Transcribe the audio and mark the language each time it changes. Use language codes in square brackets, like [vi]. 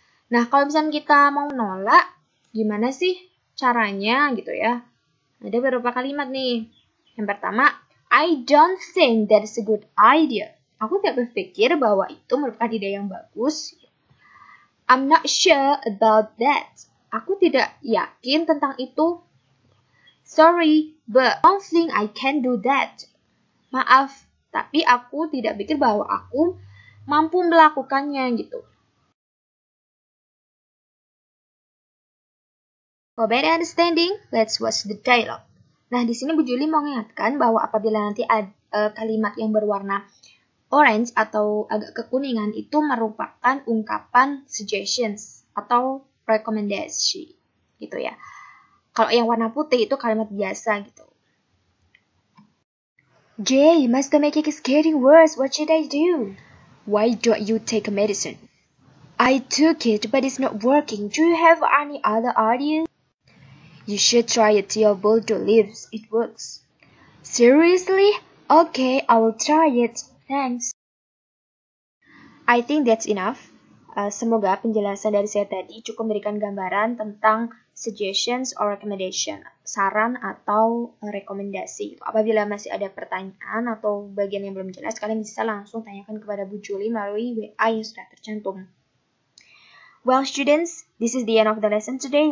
[id] Nah, kalau misalnya kita mau menolak, gimana sih caranya gitu ya? Ada beberapa kalimat nih. Yang pertama, [en] I don't think that is a good idea. [id] Aku tidak berpikir bahwa itu merupakan ide yang bagus. [en] I'm not sure about that. [id] Aku tidak yakin tentang itu. [en] Sorry, but I don't think I can do that. [id] Maaf, tapi aku tidak pikir bahwa aku mampu melakukannya gitu. [en] For better understanding, let's watch the dialogue. [id] Nah, di sini Bu Juli mau mengingatkan bahwa apabila nanti ada kalimat yang berwarna orange atau agak kekuningan itu merupakan ungkapan suggestions atau rekomendasi gitu ya. Kalau yang warna putih itu kalimat biasa gitu. [en] Jay, my stomach is getting worse. What should I do? Why don't you take a medicine? I took it, but it's not working. Do you have any other ideas? You should try a Teobaldo leaves. It works. Seriously? Okay, I will try it. Thanks. I think that's enough. [id] Semoga penjelasan dari saya tadi cukup memberikan gambaran tentang [en] suggestions or recommendation, [id] saran atau rekomendasi. Apabila masih ada pertanyaan atau bagian yang belum jelas, kalian bisa langsung tanyakan kepada Bu Juli melalui WA yang sudah tercantum. [en] Well, students, this is the end of the lesson today.